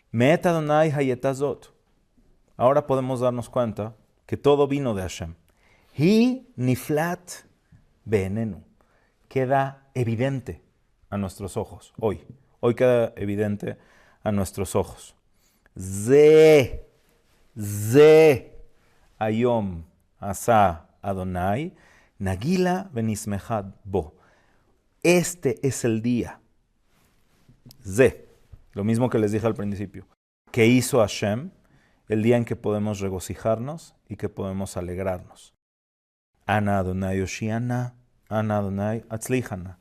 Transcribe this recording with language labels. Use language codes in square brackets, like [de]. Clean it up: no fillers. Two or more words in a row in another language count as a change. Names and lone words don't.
[he] מאת אדוני היתה זאת. [es] Ahora podemos darnos cuenta que todo vino de Hashem. [he] היא נפלאת בעינינו. [es] Queda evidente a nuestros ojos hoy. Hoy queda evidente a nuestros ojos. [he] זה היום עשה אדוני נגילה ונשמחה בו. [es] Este es el día. Lo mismo que les dije al principio. Que hizo Hashem, el día en que podemos regocijarnos y que podemos alegrarnos. [he] אנא אדוני הושיענא אנא אדוני הצליחנא.